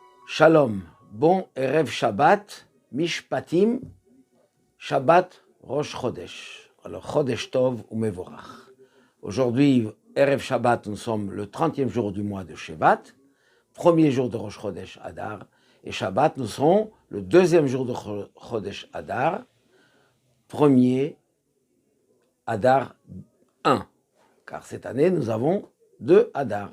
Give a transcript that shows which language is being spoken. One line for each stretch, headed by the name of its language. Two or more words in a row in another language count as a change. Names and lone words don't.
French: Shalom, bon Erev Shabbat, Mishpatim, Shabbat Rosh Chodesh. Alors,
Hebrew: חודש טוב
French: ou Mevorach. Aujourd'hui, Erev Shabbat, nous sommes le 30e jour du mois de Shevat, premier jour de Rosh Chodesh Adar, et Shabbat, nous serons le deuxième jour de Chodesh Adar, premier Adar 1, car cette année, nous avons 2 Adar.